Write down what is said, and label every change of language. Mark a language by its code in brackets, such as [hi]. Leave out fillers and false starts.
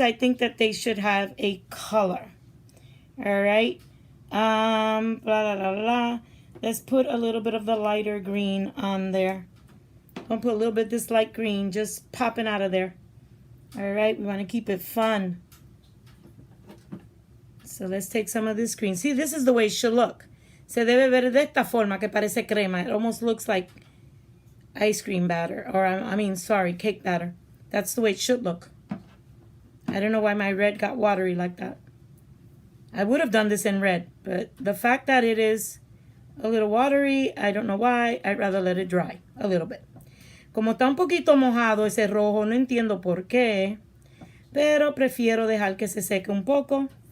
[en] I think that they should have a color. All right, blah, blah, blah, blah. Let's put a little bit of the lighter green on there. I'll put a little bit of this light green just popping out of there. All right, we want to keep it fun. So let's take some of this green. See, this is the way it should look. [es] Se debe ver de esta forma que parece crema. [en] It almost looks like ice cream batter. Or, cake batter. That's the way it should look. I don't know why my red got watery like that. I would have done this in red. But the fact that it is a little watery, I don't know why. I'd rather let it dry a little bit. [es] Como está un poquito mojado ese rojo, no entiendo por qué. Pero prefiero dejar que se seque un poco.